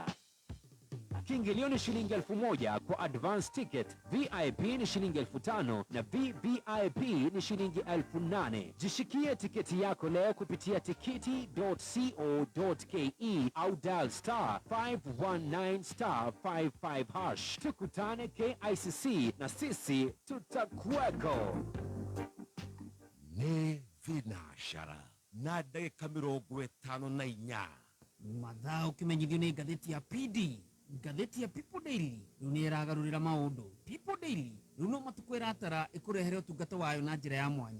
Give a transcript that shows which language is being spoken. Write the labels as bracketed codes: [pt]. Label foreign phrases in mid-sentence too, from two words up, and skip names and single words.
[sw] Kiingilio ni shilingi 1,000 kwa [en] advance ticket, [sw] VIP ni shilingi 5,000 na VVIP ni shilingi 8,000. Jishikie tiketi yako leo kupitia tikiti.co.ke au dial *519*55#. Tukutane KICC na sisi tutakuweko. [ki] Nĩ thinashara na ndagĩka 54 mathaa ũkĩmenyithio nĩ ngathĩti ya PD. Ngathĩti ya People Daily rĩu nĩ ĩragarũrĩra maũndũ. People Daily rĩu no matukũ ĩratara ĩkũrehere ũtungata wayo na njĩra ya mwanya.